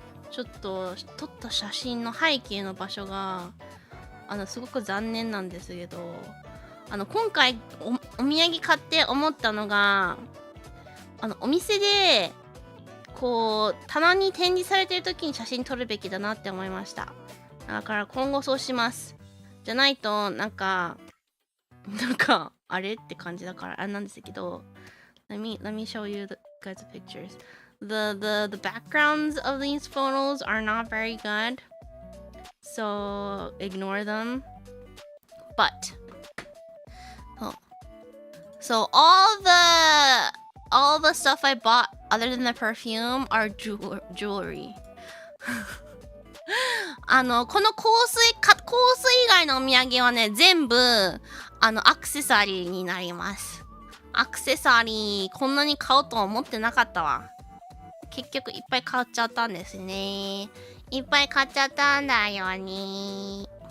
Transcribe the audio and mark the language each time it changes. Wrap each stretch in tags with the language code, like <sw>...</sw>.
<ja>ちょっと撮った写真の背景の場所がすごく残念なんですけど、今回お土産買って思ったのが、お店でこう棚に展示されてる時に写真撮るべきだなって思いました。だから今後そうします。じゃないとなんかあれって感じだからあれなんですけど、</ja> <en>let me show you the guys pictures. The backgrounds of these photos are not very good, so ignore them. But so all the stuff I bought other than the perfume are jewelry.</en> <ja>この香水以外のお土産はね、全部アクセサリーになります。アクセサリーこんなに買おうとは思ってなかったわ。結局いっぱい買っちゃったんですね。いっぱい買っちゃったんだよね。</ja>